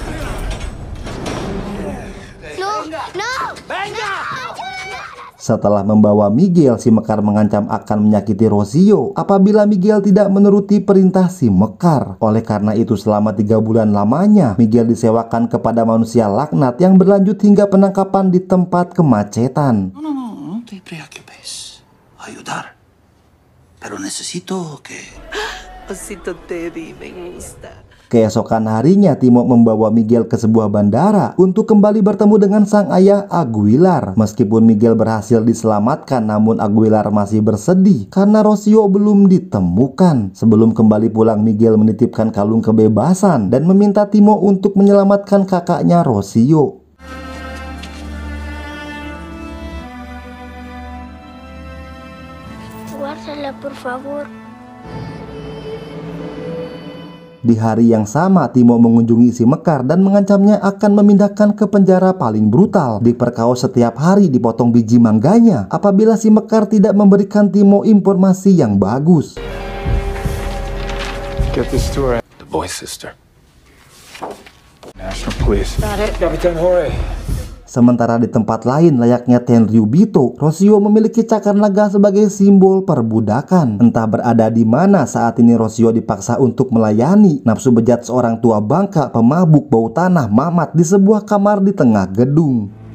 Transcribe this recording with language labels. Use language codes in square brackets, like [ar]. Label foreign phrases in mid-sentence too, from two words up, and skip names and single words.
[id] Setelah membawa Miguel, si Mekar mengancam akan menyakiti Rocio apabila Miguel tidak menuruti perintah si Mekar. Oleh karena itu, selama 3 bulan lamanya, Miguel disewakan kepada manusia laknat yang berlanjut hingga penangkapan di tempat kemacetan. [es] No te preocupes. Ayudar. Pero necesito que... Osito Teddy, me gusta. [id] Keesokan harinya, Timo membawa Miguel ke sebuah bandara untuk kembali bertemu dengan sang ayah Aguilar. Meskipun Miguel berhasil diselamatkan, namun Aguilar masih bersedih karena Rocio belum ditemukan. Sebelum kembali pulang, Miguel menitipkan kalung kebebasan dan meminta Timo untuk menyelamatkan kakaknya Rocio. [es] Guárdala, por favor. [id] Di hari yang sama, Timo mengunjungi si Mekar dan mengancamnya akan memindahkan ke penjara paling brutal. Diperkaos setiap hari dipotong biji mangganya apabila si Mekar tidak memberikan Timo informasi yang bagus. [en] Get this to her. The boy's sister. National Police. Capitan Jorge. [id] Sementara di tempat lain, layaknya Tenryubito, Rocio memiliki cakar naga sebagai simbol perbudakan. Entah berada di mana saat ini, Rocio dipaksa untuk melayani nafsu bejat seorang tua bangka pemabuk bau tanah Mamat di sebuah kamar di tengah gedung.